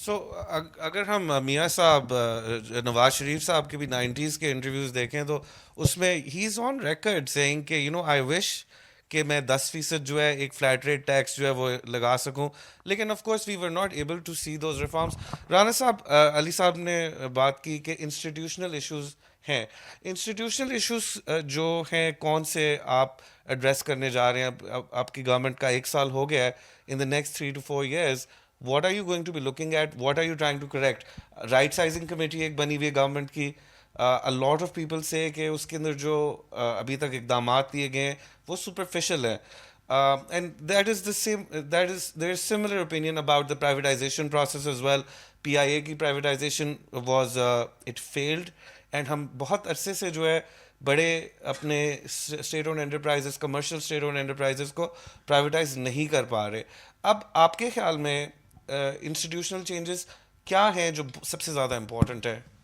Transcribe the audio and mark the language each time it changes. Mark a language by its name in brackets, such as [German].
[Urdu] سو اگر ہم میاں صاحب نواز شریف صاحب کے بھی 90s کے انٹرویوز دیکھیں تو اس میں [English] ہی is on record saying [Urdu] کہ آئی وش کہ میں 10% جو ہے ایک فلیٹ ریٹ ٹیکس جو ہے وہ لگا سکوں, لیکن [English] Of course we were not able to see those reforms. [Urdu] Rana صاحب, علی صاحب نے بات کی کہ انسٹیٹیوشنل ایشوز ہیں. انسٹیٹیوشنل ایشوز جو ہیں کون سے آپ ایڈریس کرنے جا رہے ہیں؟ آپ کی گورنمنٹ کا 1 سال ہو گیا ہے. [English] In the next 3 to 4 years what are you going to be looking at, what are you trying to correct? [Urdu] Right sizing committee ایک بنی ہوئی ہے گورنمنٹ کی. [English] a lot of people say [Urdu] کہ اس کے اندر جو ابھی تک اقدامات لیے گئے ہیں وہ superficial ہیں. [English] And that is the same, there is similar opinion about the privatization process as well. [Urdu] PIA کی privatization [English] was it failed, [Urdu] and ہم بہت عرصے سے جو ہے بڑے اپنے state owned enterprises, commercial state owned enterprises کو پرائیویٹائز نہیں کر پا رہے. اب آپ کے خیال میں انسٹیٹیوشنل چینجز کیا ہیں جو سب سے زیادہ امپورٹنٹ ہے؟